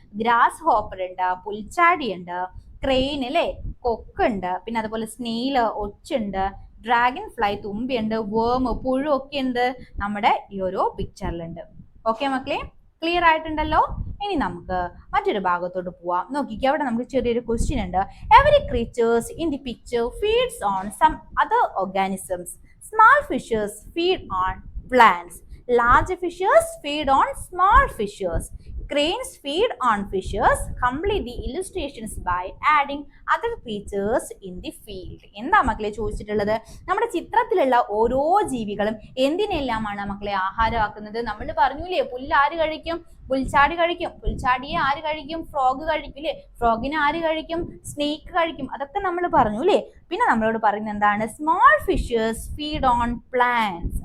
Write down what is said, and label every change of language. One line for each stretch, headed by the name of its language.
Malayalam: Grass hopper ഉണ്ട്, പുൽച്ചാടി ഉണ്ട്, crane അല്ലേ, കൊക്കുണ്ട്, പിന്നെ അതുപോലെ സ്നെയില്, ഒച്ചുണ്ട്, ഡ്രാഗൺ ഫ്ലൈ തുമ്പിയുണ്ട്, വേം, പുഴു ഒക്കെ ഉണ്ട് നമ്മുടെ ഈ ഒരു പിക്ചറിലുണ്ട്. ഓക്കെ മക്കളെ, ക്ലിയർ ആയിട്ടുണ്ടല്ലോ. ഇനി നമുക്ക് മറ്റൊരു ഭാഗത്തോട്ട് പോവാം. നോക്കിക്കേ, അവിടെ നമുക്ക് ചെറിയൊരു ക്വസ്റ്റ്യൻ ഉണ്ട്.
English: Every creatures in the picture feeds on some other organisms. Small fishes feed on plants. Large fishes feed on small fishes. Cranes feed on fishes. Complete the illustrations by adding other creatures in the field.
Malayalam: എന്താ മക്കളെ ചോദിച്ചിട്ടുള്ളത്? നമ്മുടെ ചിത്രത്തിലുള്ള ഓരോ ജീവികളും എന്തിനെല്ലാമാണ് മക്കളെ ആഹാരമാക്കുന്നത്? നമ്മൾ പറഞ്ഞില്ലേ, പുല്ല് ആര് കഴിക്കും? പുൽച്ചാടി കഴിക്കും. പുൽച്ചാടിയെ ആര് കഴിക്കും? ഫ്രോഗ് കഴിക്കും അല്ലേ? ഫ്രോഗിനെ ആര് കഴിക്കും? സ്നേക്ക് കഴിക്കും. അതൊക്കെ നമ്മൾ പറഞ്ഞു അല്ലേ? പിന്നെ നമ്മളോട് പറയുന്നത് എന്താണ്?
English: Small fishes feed on plants.